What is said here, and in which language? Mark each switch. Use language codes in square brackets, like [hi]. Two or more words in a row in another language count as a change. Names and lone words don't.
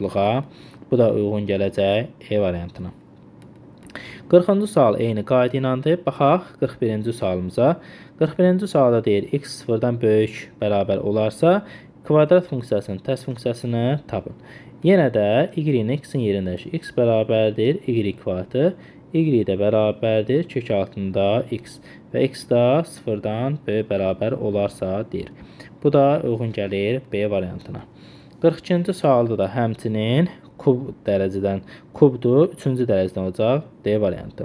[az] Bu da uyğun gələcək E variantına. 40-cı sual eyni qayda ilədir. Baxaq 41-ci sualımıza. 41-ci sualda deyir, x sıfırdan böyük bərabər olarsa, kvadrat funksiyasının tərs funksiyasını tapın. Yenə də y-in x-in yerində x bərabərdir y kvadratı, y də bərabərdir kök altında x və x da sıfırdan böyük bərabər olarsa deyir. Bu da uyğun gəlir B variantına. 42-ci sualda da həmçinin kub dərəcədən kubdur, 3-cü dərəcədən olacaq D variantı.